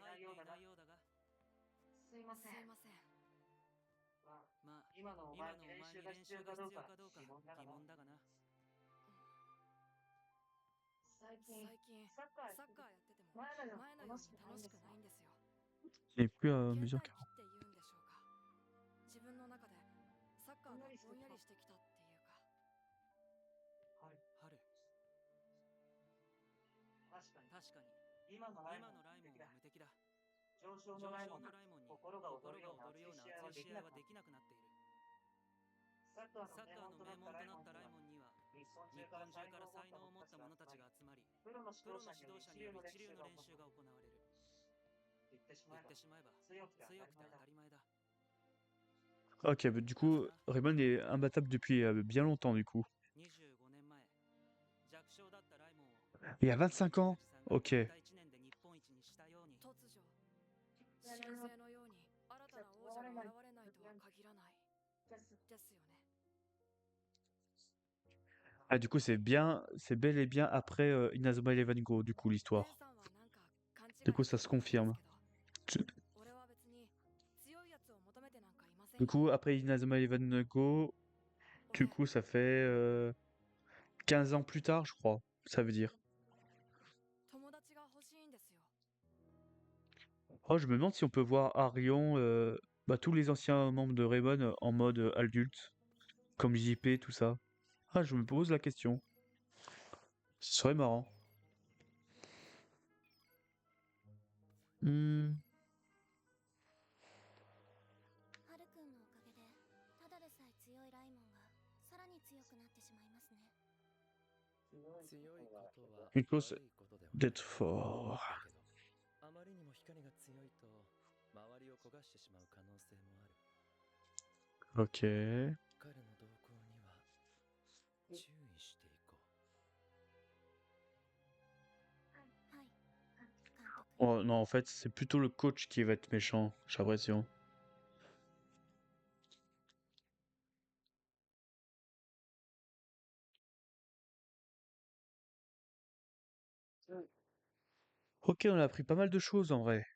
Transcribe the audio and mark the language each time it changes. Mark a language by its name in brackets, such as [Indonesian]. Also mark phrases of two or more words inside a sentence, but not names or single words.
[Japanese] ていないようだが、入っていないようだが、すいません。まあ、まあ今のお今前に練のお前に習が必要練習がかどうか必要かどうか疑問だがな。疑問だがな。最近サッカーサッカーやってても前のよう前のようにに楽しく楽しくなないいんですよ。 [French] Il n'est plus [Japanese] 倦怠 [French] amusant [Japanese] 期って言うんでしょうか。自分の中でサッぼんやりしてきたっていうか。春確かに今のライモンは無敵だ。上昇のライモンに心が躍るような熱い試合はできなくなっている。サッカーの名門となったライモンには日本中から才能を持った者たちが集まり、プロの指導者による一流の練習が行われる。言ってしまえば強くて当たり前だ。 [French] Ok, bah, du coup, Raymond est imbattable depuis bien longtemps, du coup. [Japanese] 25 年前、弱小だったライモンを [French] Il y a 25 ans? Ok. [Japanese] たった1年で日本一にしたように、突如、習性のように新たな王者が現れないとは限らない。ですよね。 [French] Ah, du coup, c'est bel et bien après Inazuma Eleven Go, du coup, [Japanese] レン [French] l'histoire. [Japanese] さんはなんか勘違い [French] Du coup, ça se [Japanese] してるみたいです [French] confirme. [Japanese] けど、俺は別に強いやつを求めてなんかいません [French] Du [Japanese] よ。 [French] coup, après Inazuma Eleven Go, du [Japanese] 俺 [French] coup, ça fait 15 ans plus tard, je crois. Ça veut dire. [Japanese] 友達が欲しいんですよ。 [French] Oh, je me demande si on peut voir Arion, bah, tous les anciens membres de Raymond en mode adulte, comme JP, tout ça. Ah, je me pose la question. Ce serait marrant. Hmm. [Japanese] ハルくんのおかげでただでさえ強いライモンがさらに強くなってしまいますね。強いことは [French] Une chose [Japanese] 悪いことではない。 [French] d'être fort. [Japanese] だけど、あまりにも光が強いと周りを焦がしてしまう可能性もある。 [French] Ok. [Japanese] 彼の動向には注意していこう。はい監督。 [French] Oh non, en fait, c'est plutôt le coach qui va être méchant, j'ai l'impression. Ok, on a appris pas mal de choses en vrai.